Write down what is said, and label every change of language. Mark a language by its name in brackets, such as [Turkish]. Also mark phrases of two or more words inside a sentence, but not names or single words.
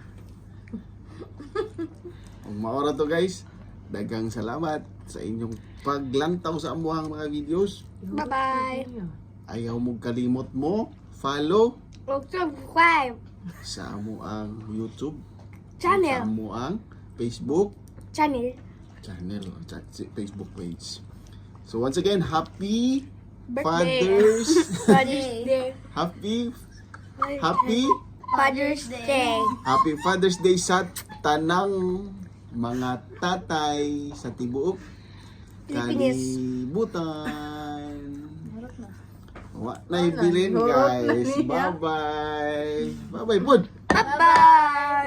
[Cebuano] Kung maora to guys, dagang salamat sa inyong paglantaw sa amuhang mga videos. Bye-bye. Ayaw mo kalimot mo follow Subscribe. sa amuang YouTube, sa Channel. amuang Facebook Channel. [English] channel, Facebook page. So once again, happy Birthday. Father's Father's Day. happy Father's Day. Happy Father's Day [Cebuano] sa tanang mga tatay sa tibuok Pilipinas. kalibutan. Wa na ibilin guys. [English] Bye-bye. Bye-bye, bud. Bye-bye.